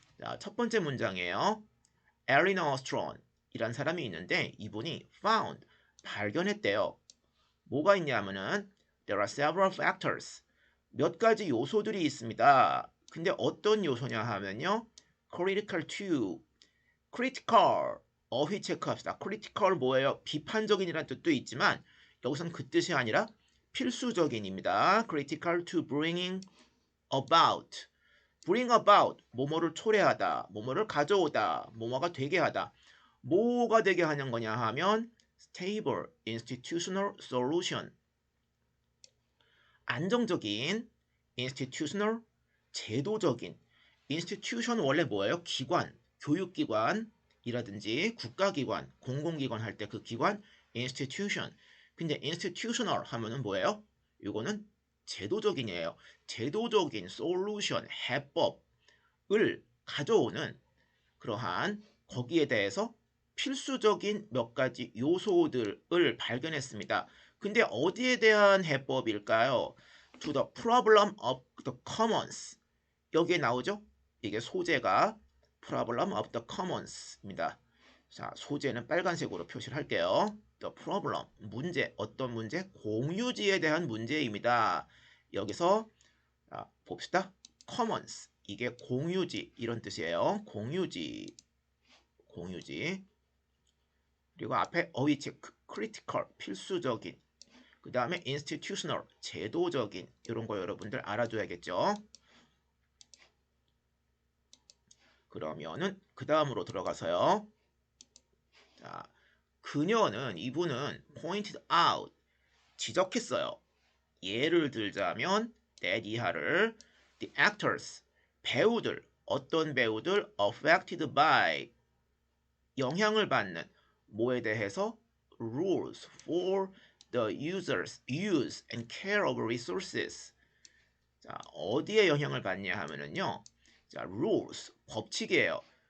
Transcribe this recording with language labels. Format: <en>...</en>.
<ko>자, 첫 번째 문장이에요. 에리너 스트론 이란 사람이 있는데 이분이 found 발견했대요. 뭐가 있냐면은</ko> <en>there are several factors</en> <ko>몇 가지 요소들이 있습니다. 근데 어떤 요소냐 하면요.</ko> <en>critical to critical</en> <ko>어휘 체크합시다. critical 뭐예요? 비판적인이라는 뜻도 있지만 여기서는 그 뜻이 아니라 필수적인입니다.</ko> <en>critical to bringing about</en> <ko>bring about 뭐뭐를 초래하다 뭐뭐를 가져오다 뭐뭐가 되게 하다 뭐가 되게 하는 거냐 하면</ko> <en>stable institutional solution</en> <ko>안정적인 institutional 제도적인 institution 원래 뭐예요? 기관 교육기관이라든지 국가기관 공공기관 할 때 그 기관 institution 근데 institutional 하면은 뭐예요? 이거는 제도적인이에요. 제도적인 solution 해법을 가져오는 그러한 거기에 대해서 필수적인 몇 가지 요소들을 발견했습니다. 근데 어디에 대한 해법일까요?</ko> <en>To the problem of the commons.</en> <ko>여기에 나오죠? 이게 소재가</ko> <en>problem of the commons</en> <ko>입니다. 자, 소재는 빨간색으로 표시를 할게요.</ko> <en>The problem,</en> <ko>문제, 어떤 문제? 공유지에 대한 문제입니다. 여기서 봅시다. commons, 이게 공유지 이런 뜻이에요. 공유지. 그리고 앞에 어휘 체크, critical, 필수적인. 그 다음에 institutional, 제도적인 이런 거 여러분들 알아줘야겠죠. 그러면은 그 다음으로 들어가서요. 자, 이분은</ko> <en>pointed out,</en> <ko>지적했어요. 예를 들자면</ko> <en>that</en> <ko>이하를</ko> <en>the actors,</en> <ko>배우들, 어떤 배우들</ko> <en>affected by,</en> <ko>영향을 받는 뭐에 대해서</ko> <en>rules for the users use and care of resources.</en> <ko>자, 어디에 영향을 받냐 하면은요. 자, rules 법칙이에요.</ko>